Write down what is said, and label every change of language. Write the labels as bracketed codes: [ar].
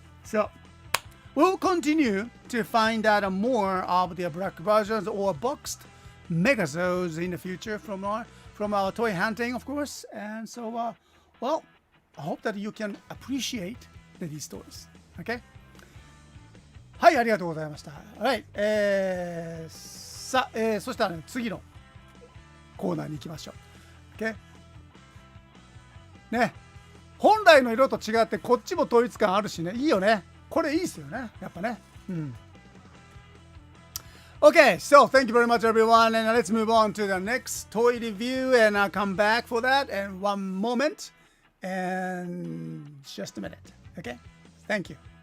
[en] So we'll continue to find out more of the black versions or boxed Megazords in the future from our toy hunting, of course. And so well, I hope that you can appreciate these toys. Okay? [ja] はい、ありがとうございました。はい、さあ、そしたら、ね、次のコーナーに行きましょう。 [en] Okay? [ja] ね、本来の色と違ってこっちも統一感あるしね、いいよね。これいいですよね、やっぱね。うん。 [en] Okay, so thank you very much, everyone, and let's move on to the next toy review, and I'll come back for that in one moment and just a minute. Okay, thank you.